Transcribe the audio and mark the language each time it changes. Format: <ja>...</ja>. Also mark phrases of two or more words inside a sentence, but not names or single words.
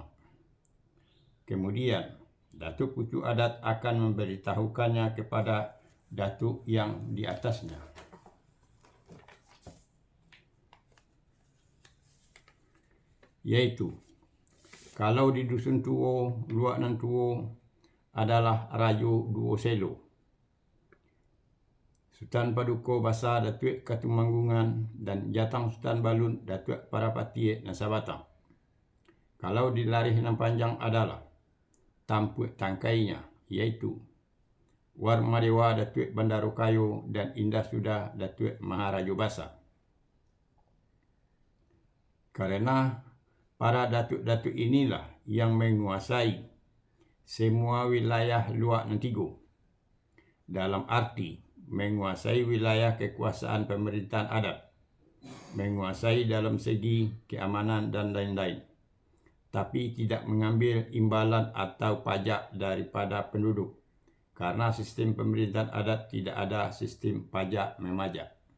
<id>Kemudian, datuk pucuk adat akan memberitahukannya kepada datuk yang di atasnya. Yaitu, kalau di Dusun Tuo, Luak Nan Tuo adalah Rajo Duo Selo, Sultan Paduka Basa Datuk Katumanggungan, dan Jatang Sultan Balun Datuk Parapati Nasabatang. Kalau di Larih Nan Panjang adalah Tampuik Tangkainya, yaitu Warmadewa Datuk Bandarokayo dan Indah Sudah Datuk Maharajo Basa. Karena para datuk-datuk inilah yang menguasai semua wilayah Luak Nan Tigo, dalam arti menguasai wilayah kekuasaan pemerintahan adat, menguasai dalam segi keamanan dan lain-lain, tapi tidak mengambil imbalan atau pajak daripada penduduk, karena sistem pemerintahan adat tidak ada sistem pajak memajak.</id>